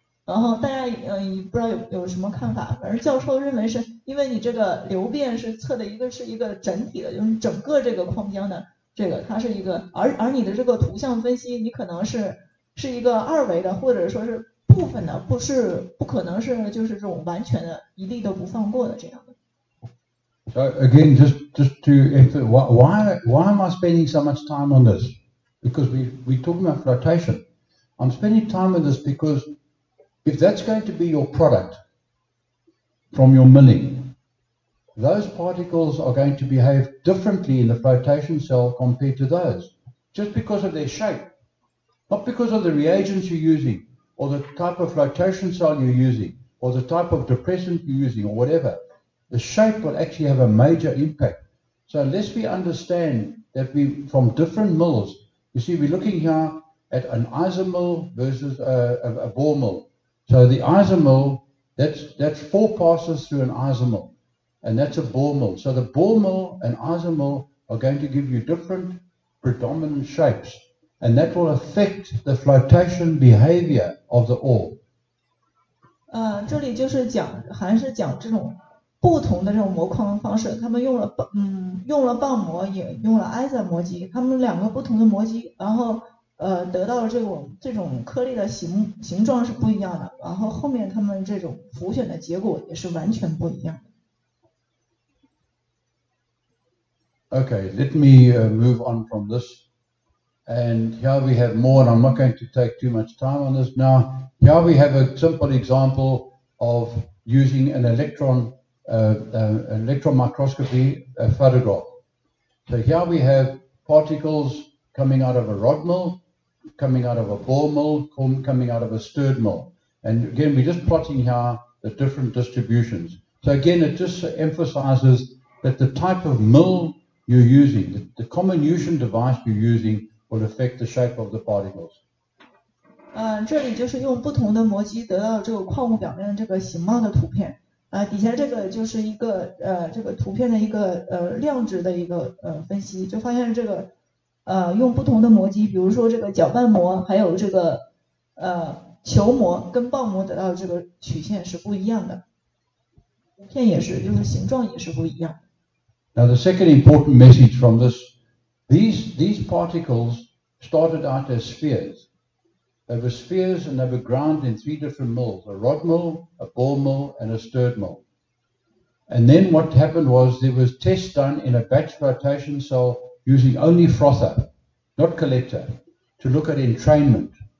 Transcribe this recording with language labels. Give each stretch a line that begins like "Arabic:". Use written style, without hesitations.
Chinese: 然后大家不知道有什么看法，反正教授认为是因为你这个流变是测的是一个整体的，就是整个这个矿浆的这个它是一个，而你的这个图像分析你可能是一个二维的，或者说是部分的，不可能是就是这种完全的一粒都不放过的这样的。
English: So again, just to why am I spending so much time on this? Because we're talking about flotation. I'm spending time on this because if that's going to be your product from your milling, those particles are going to behave differently in the flotation cell compared to those, just because of their shape, not because of the reagents you're using, or the type of flotation cell you're using, or the type of depressant you're using, or whatever. The shape will actually have a major impact. So unless we understand that we, from different mills, you see, we're looking here at an isomill versus a ball mill. So the isomill, that's 4 passes through an isomill, and that's a ball mill. So the ball mill and isomill are going to give you different predominant shapes, and that will affect the flotation behavior of the ore.
Chinese: 这里就是还是讲这种不同的这种磨矿方式，他们用了棒磨，也用了埃塞磨机，他们2个不同的磨机，然后得到了这种颗粒的形状是不一样的，然后后面他们这种浮选的结果也是完全不一样的。
English: Okay, let me move on from this. And here we have more, and I'm not going to take too much time on this now. Here we have a simple example of using an electron microscopy photograph. So here we have particles coming out of a rod mill, coming out of a ball mill, coming out of a stirred mill. And again, we're just plotting here the different distributions. So again, it just emphasizes that the type of mill you're using, the comminution device you're using, will affect the shape of the particles.
Chinese: 这里就是用不同的磨机得到这个矿物表面的这个形貌的图片。底下这个就是一个这个图片的一个量值的一个分析，就发现这个用不同的磨机，比如说这个搅拌磨，还有这个球磨跟棒磨得到的这个曲线是不一样的，图片也是，就是形状也是不一样。
English: Now the second important message from this, these particles started out as spheres. They were spheres and they were ground in 3 different mills, a rod mill, a ball mill, and a stirred mill. And then what happened was there was tests done in a batch flotation cell using only frother, not collector, to look at entrainment.